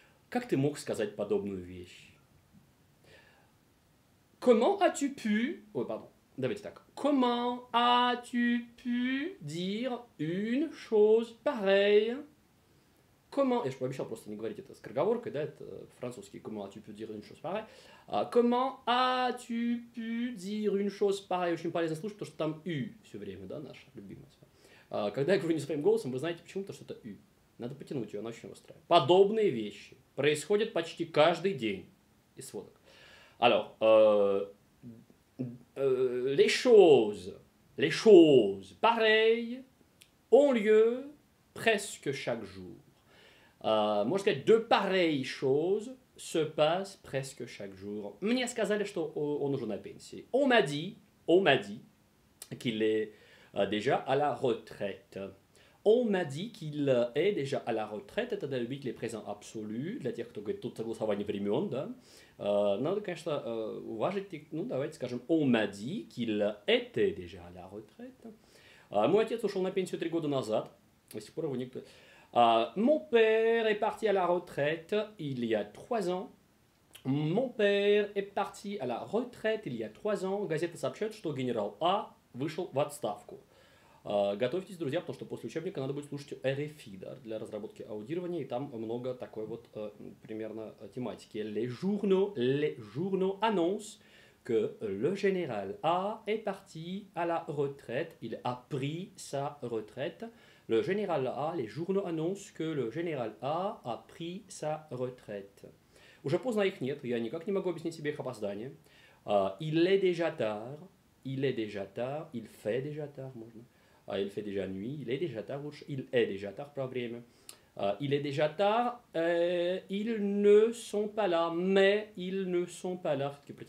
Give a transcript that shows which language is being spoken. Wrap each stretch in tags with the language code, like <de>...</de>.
<ru>Как ты мог сказать подобную вещь?</ru> <fr>Comment as-tu pu... Oh, pardon.</fr> <ru>Давайте так.</ru> <fr>Comment as-tu pu dire une chose pareille?</fr> <ru>Comment... Я же пообещал просто не говорить это скороговоркой, да, это французский.</ru> <fr>Comment as-tu pu dire une chose pareille? Comment as-tu pu dire une chose pareille?</fr> <ru>Очень полезно слушать, потому что там «ю» все время, да, наша любимая. Когда я говорю не своим голосом, вы знаете почему? Потому что это «ю». Надо потянуть ее, она очень острая. Подобные вещи происходят почти каждый день из сводок.</ru> <fr>Alors, les choses pareilles ont lieu presque chaque jour.</fr> <ru>Можно сказать,</ru> <fr>de pareilles choses se passent presque chaque jour.</fr> <ru>Мне сказали, что он уже на пенсии.</ru> <fr>On m'a dit qu'il est déjà à la retraite. On m'a dit qu'il est déjà à la retraite.</fr> <ru>Это любители présent absolu, для тех, кто говорит, тут согласование времен, да. Надо, конечно, уважить, ну, давайте скажем,</ru> <fr>on m'a dit qu'il était déjà à la retraite.</fr> <ru>Мой отец ушел на пенсию 3 года назад. До сих пор его никто...</ru> <fr>Mon père est parti à la retraite il y a 3 ans. Mon père est parti à la retraite il y a 3 ans.</fr> <ru>Газета сообщает, что генерал А вышел в отставку. Готовьтесь, друзья, потому что после учебника надо будет слушать RFI, да, для разработки аудирования, и там много такой вот примерно тематики.</ru> <fr>Les journaux annoncent que le général A est parti à la retraite. Il a pris sa retraite. Le général A, les journaux annoncent que le général A pris sa retraite.</fr> <ru>Уже поздно, их нет, я никак не могу объяснить себе их опоздание.</ru> <fr>Il est déjà tard, il fait déjà tard,</fr> <ru>можно.</ru> <fr>Il fait déjà nuit, il est déjà tard,</fr> <ru>лучше,</ru> <fr>il est déjà tard,</fr> <ru>про время.</ru> <fr>Il est déjà tard, ils ne sont pas là, mais ils ne sont pas là.</fr>